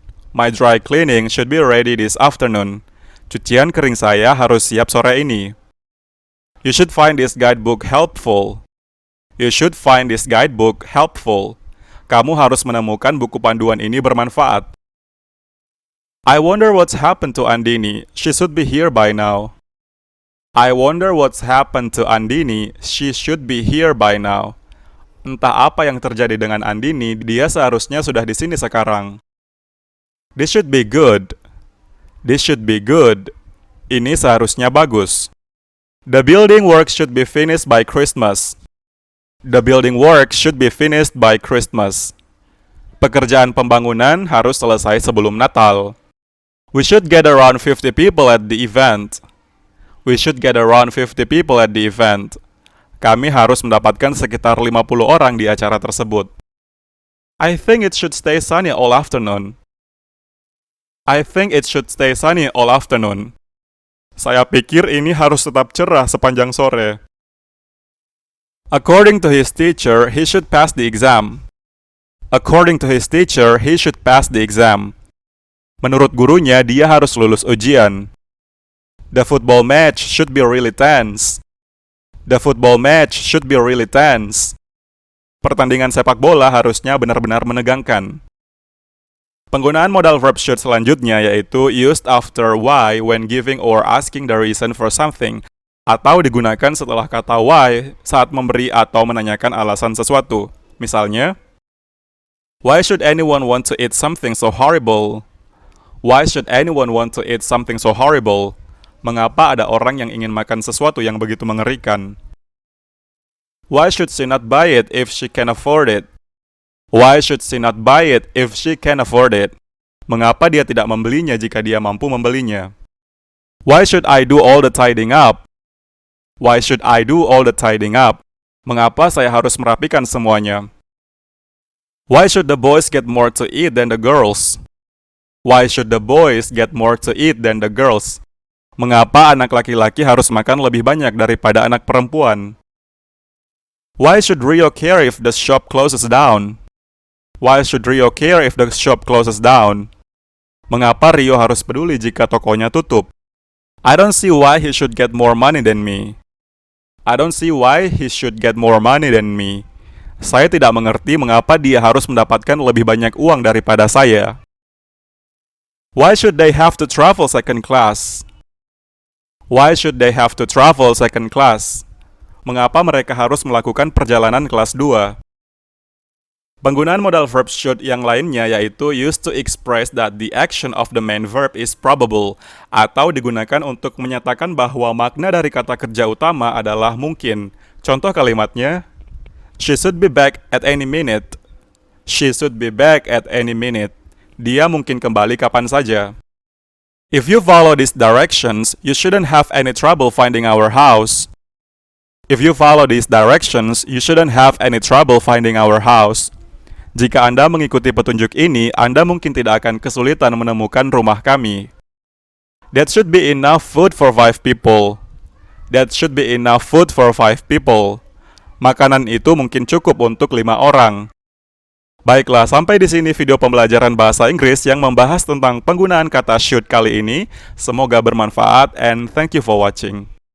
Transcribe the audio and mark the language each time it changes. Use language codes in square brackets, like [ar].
[en] My dry cleaning should be ready this afternoon. [id] Cucian kering saya harus siap sore ini. [en] You should find this guidebook helpful. You should find this guidebook helpful. [id] Kamu harus menemukan buku panduan ini bermanfaat. [en] I wonder what's happened to Andini. She should be here by now. I wonder what's happened to Andini. She should be here by now. [id] Entah apa yang terjadi dengan Andini, dia seharusnya sudah di sini sekarang. [en] This should be good. This should be good. [id] Ini seharusnya bagus. [en] The building work should be finished by Christmas. The building work should be finished by Christmas. [id] Pekerjaan pembangunan harus selesai sebelum Natal. [en] We should get around 50 people at the event. We should get around 50 people at the event. [id] Kami harus mendapatkan sekitar 50 orang di acara tersebut. [en] I think it should stay sunny all afternoon. I think it should stay sunny all afternoon. [id] Saya pikir ini harus tetap cerah sepanjang sore. [en] According to his teacher, he should pass the exam. According to his teacher, he should pass the exam. [id] Menurut gurunya, dia harus lulus ujian. [en] The football match should be really tense. The football match should be really tense. [id] Pertandingan sepak bola harusnya benar-benar menegangkan. Penggunaan modal verb should selanjutnya yaitu [en] used after why when giving or asking the reason for something, [id] atau digunakan setelah kata why saat memberi atau menanyakan alasan sesuatu. [en] Misalnya, why should anyone want to eat something so horrible? Why should anyone want to eat something so horrible? [id] Mengapa ada orang yang ingin makan sesuatu yang begitu mengerikan? [en] Why should she not buy it if she can afford it? Why should she not buy it if she can afford it? [id] Mengapa dia tidak membelinya jika dia mampu membelinya? [en] Why should I do all the tidying up? Why should I do all the tidying up? [id] Mengapa saya harus merapikan semuanya? [en] Why should the boys get more to eat than the girls? Why should the boys get more to eat than the girls? [id] Mengapa anak laki-laki harus makan lebih banyak daripada anak perempuan? [en] Why should Rio care if the shop closes down? Why should Rio care if the shop closes down? [id] Mengapa Rio harus peduli jika tokonya tutup? [en] I don't see why he should get more money than me. I don't see why he should get more money than me. [id] Saya tidak mengerti mengapa dia harus mendapatkan lebih banyak uang daripada saya. [en] Why should they have to travel second class? Why should they have to travel second class? [id] Mengapa mereka harus melakukan perjalanan kelas 2? Penggunaan modal verb should yang lainnya yaitu [en] used to express that the action of the main verb is probable, [id] atau digunakan untuk menyatakan bahwa makna dari kata kerja utama adalah mungkin. Contoh kalimatnya, [en] she should be back at any minute. She should be back at any minute. [id] Dia mungkin kembali kapan saja. [en] If you follow these directions, you shouldn't have any trouble finding our house. If you follow these directions, you shouldn't have any trouble finding our house. [id] Jika Anda mengikuti petunjuk ini, Anda mungkin tidak akan kesulitan menemukan rumah kami. [en] That should be enough food for 5 people. That should be enough food for 5 people. [id] Makanan itu mungkin cukup untuk 5 orang. Baiklah, sampai di sini video pembelajaran bahasa Inggris yang membahas tentang penggunaan kata should kali ini. Semoga bermanfaat [en] and thank you for watching.